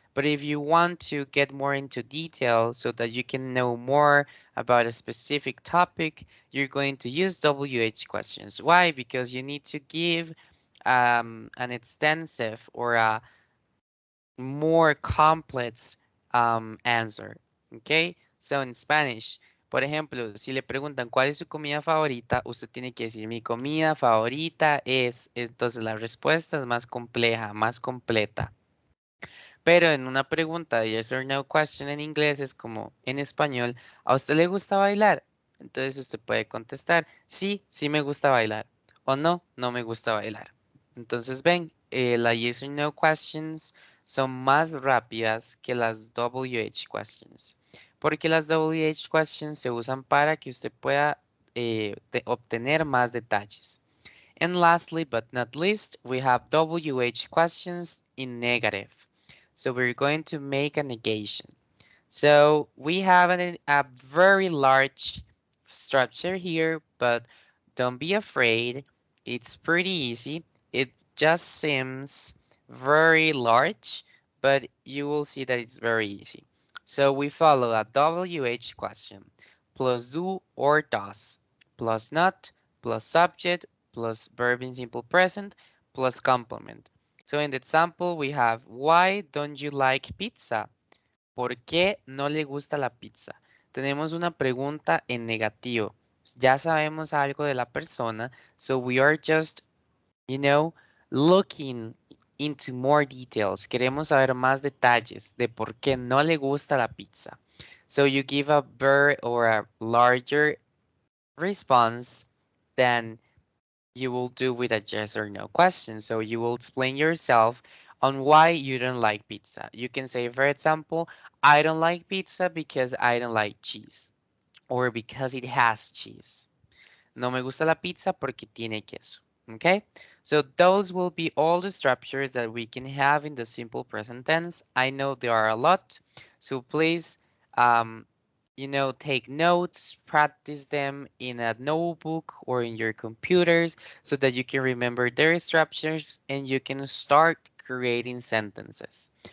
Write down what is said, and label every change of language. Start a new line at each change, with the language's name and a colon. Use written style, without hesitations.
English: But if you want to get more into detail so that you can know more about a specific topic, you're going to use WH questions. Why? Because you need to give an extensive or a more complex answer. Okay? So in Spanish,
Spanish: por ejemplo, si le preguntan cuál es su comida favorita, usted tiene que decir mi comida favorita es. Entonces la respuesta es más compleja, más completa. Pero en una pregunta de yes or no question en inglés es como en español, ¿a usted le gusta bailar? Entonces usted puede contestar, sí, sí me gusta bailar. O no, no me gusta bailar. Entonces ven, las yes or no questions son más rápidas que las WH questions. Porque las WH questions se usan para que usted pueda obtener más detalles.
English: And lastly, but not least, we have WH questions in negative. So we're going to make a negation. So we have a very large structure here, but don't be afraid. It's pretty easy. It just seems very large, but you will see that it's very easy. So we follow a WH question plus do or does plus not plus subject plus verb in simple present plus complement. So in the example, we have, why don't you like pizza?
Spanish: ¿Por qué no le gusta la pizza? Tenemos una pregunta en negativo. Ya sabemos algo de la persona,
English: so we are just, you know, looking into more details.
Spanish: Queremos saber más detalles de por qué no le gusta la pizza.
English: So you give a very or a larger response than you will do with a yes or no question. So you will explain yourself on why you don't like pizza. You can say, for example, I don't like pizza because I don't like cheese or because it has cheese.
Spanish: No me gusta la pizza porque tiene queso.
English: Okay? So those will be all the structures that we can have in the simple present tense. I know there are a lot, so please, um, take notes, practice them in a notebook or in your computers so that you can remember their structures and you can start creating sentences.